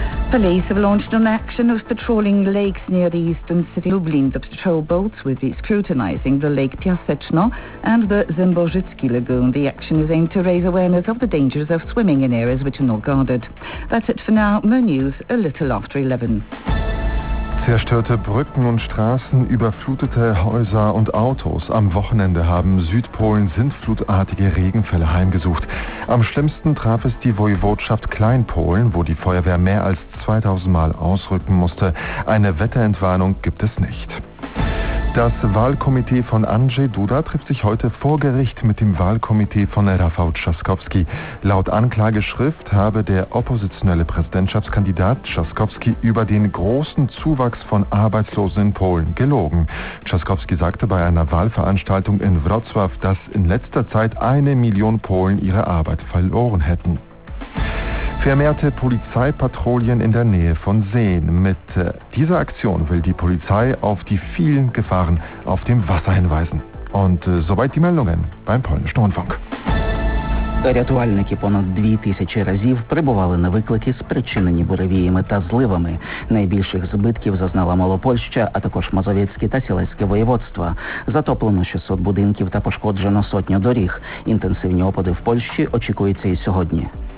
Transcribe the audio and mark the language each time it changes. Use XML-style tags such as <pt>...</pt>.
<en>Police have launched an action of patrolling lakes near the eastern city Lublin. The patrol boats will be scrutinizing the Lake Piaseczno and the Zembożycki Lagoon. The action is aimed to raise awareness of the dangers of swimming in areas which are not guarded. That's it for now. More news a little after 11.</en> <de>Zerstörte Brücken und Straßen, überflutete Häuser und Autos. Am Wochenende haben Südpolen sintflutartige Regenfälle heimgesucht. Am schlimmsten traf es die Wojewodschaft Kleinpolen, wo die Feuerwehr mehr als 2000 Mal ausrücken musste. Eine Wetterentwarnung gibt es nicht. Das Wahlkomitee von Andrzej Duda trifft sich heute vor Gericht mit dem Wahlkomitee von Rafał Trzaskowski. Laut Anklageschrift habe der oppositionelle Präsidentschaftskandidat Trzaskowski über den großen Zuwachs von Arbeitslosen in Polen gelogen. Trzaskowski sagte bei einer Wahlveranstaltung in Wrocław, dass in letzter Zeit 1 Million Polen ihre Arbeit verloren hätten. Vermehrte Polizeipatrouillen in der Nähe von Seen. Mit dieser Aktion will die Polizei auf die vielen Gefahren auf dem Wasser hinweisen. Und soweit die Meldungen beim Polnischen Rundfunk.</de> <uk>Рятувальники понад 2000 разів прибували на виклики, спричинені буревіями та зливами. Найбільших збитків зазнала Малопольща, а також Мазовецьке та Сілецьке воєводства. Затоплено 600 будинків та пошкоджено сотню доріг. Інтенсивні опади в Польщі очікуються і сьогодні.</uk>